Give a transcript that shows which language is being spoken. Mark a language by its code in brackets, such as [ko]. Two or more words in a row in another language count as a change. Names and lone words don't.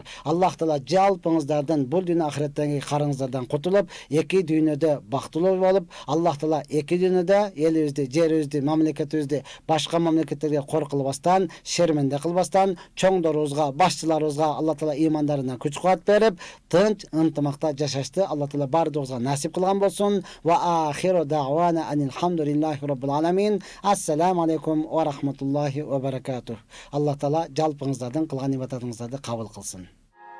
[ky] Аллах Таала жалпыңыздардын бул дүйнө ахиреттеги карыңыздардан кутулуп, эки дүйнөдө бактылуу болуп, Аллах Таала эки дүйнөдө элибизди, жерибизди, мамлекетибизди башка мамлекеттерге кор кылбастан, шерменде кылбастан, чоңдорубузга, башчыларыбызга Аллах Таала имандарына күч кубат берип, тынч ынтымакта жашашты Аллах Таала бардыгыбызга насип кылган болсун. [ar] وآخر دعوانا أن الحمد لله رب العالمين. السلام عليكم ورحمة الله وبركاته. [ky] Аллах Таала жалпыңыздардын кылган ибадатыңыздарды кабыл кылсын.